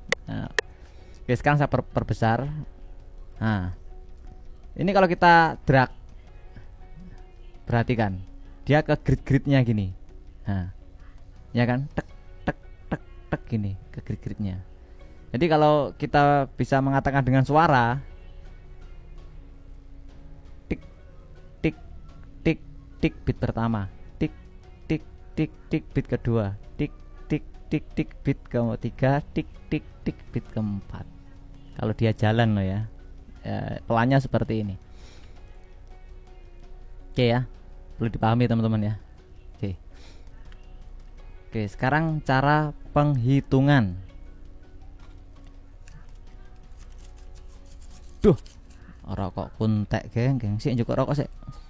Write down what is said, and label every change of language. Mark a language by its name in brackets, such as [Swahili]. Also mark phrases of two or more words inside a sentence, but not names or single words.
[Indonesian] Nah, oke, sekarang saya perbesar. Nah, ini kalau kita drag, perhatikan dia ke grid-gridnya gini. Nah, ya kan, tek tek tek tek gini ke grid-gridnya. Jadi kalau kita bisa mengatakan dengan suara, tik tik tik tik beat pertama, tik tik tik tik beat kedua, tik tik tik tik beat ketiga, tik tik tik beat keempat. Kalau dia jalan loh ya, pelannya seperti ini. Oke ya, perlu dipahami teman-teman ya. Oke, sekarang cara penghitungan. Duh, rokok kuntek geng sih, juga rokok sih.